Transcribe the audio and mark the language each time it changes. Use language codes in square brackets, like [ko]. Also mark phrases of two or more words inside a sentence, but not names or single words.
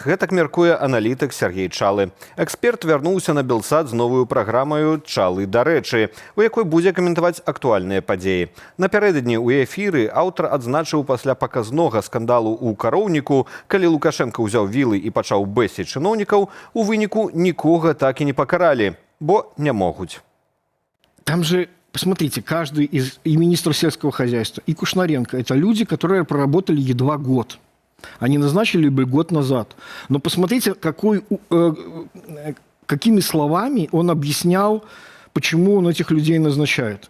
[be] Гэтак мяркуе аналітык Сергей Чалы. Эксперт вярнуўся на Белсад з новую праграмаю «Чалы дарэчы», у якой будзе каментаваць актуальныя падзеі. Напярэдадні ў эфіры аўтар адзначыў пасля паказнога скандалу ў кароўніку, калі Лукашенко ўзяў вілы і пачаў бэсіць чыноўнікаў, у выніку нікога так і не пакаралі, бо не могуць. [ru] Там же, посмотрите, каждый из и министр сельского хозяйства, и Кушнаренко – это люди, которые проработали едва год. Они назначили бы год назад. Но посмотрите, какими словами он объяснял, почему он этих людей назначает.